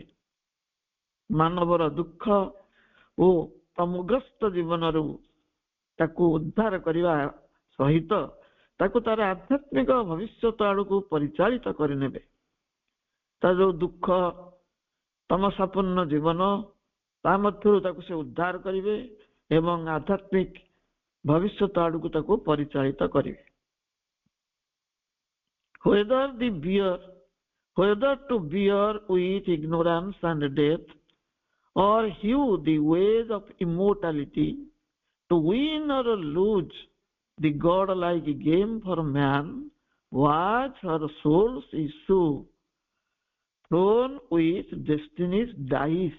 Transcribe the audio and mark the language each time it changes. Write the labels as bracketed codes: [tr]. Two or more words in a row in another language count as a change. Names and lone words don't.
[or] ମାନବର ଦୁଃଖ ଓ ତମୁଗ୍ରସ୍ତ ଜୀବନରୁ ତାକୁ ଉଦ୍ଧାର କରିବା ସହିତ ତାକୁ ତାର ଆଧ୍ୟାତ୍ମିକ ଭବିଷ୍ୟତ ଆଡକୁ ପରିଚାଳିତ କରିନେବେ। ତା ଯୋଉ ଦୁଃଖ ତମସାପୂର୍ଣ୍ଣ ଜୀବନ, ତା ମଧ୍ୟରୁ ତାକୁ ସେ ଉଦ୍ଧାର କରିବେ ଏବଂ ଆଧ୍ୟାତ୍ମିକ ଭବିଷ୍ୟତ ଆଡକୁ ତାକୁ ପରିଚାଳିତ କରିବେ। [en] Whether to bear with ignorance and death, or hew the ways of immortality, to win or lose the godlike game for man, was her soul's issue, thrown with destiny's dice.